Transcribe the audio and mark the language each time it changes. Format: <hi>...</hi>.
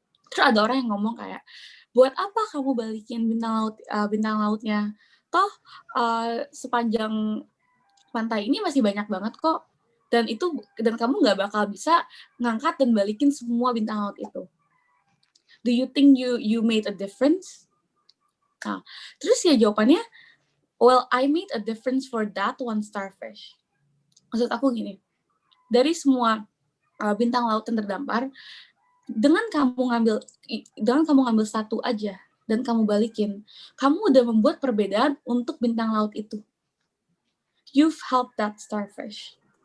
<id>Terus ada orang yang ngomong kayak, buat apa kamu balikin bintang lautnya? Toh sepanjang pantai ini masih banyak banget kok. Dan kamu nggak bakal bisa ngangkat dan balikin semua bintang laut itu.</id> <en>Do you think you made a difference?</en> <id>Nah, terus ya jawabannya,</id> <en>well, I made a difference for that one starfish.</en> <id>Maksud aku gini, dari semua bintang laut yang terdampar, dengan kamu ngambil satu aja dan kamu balikin, kamu udah membuat perbedaan untuk bintang laut itu.</id> <en>You've helped that starfish.</en>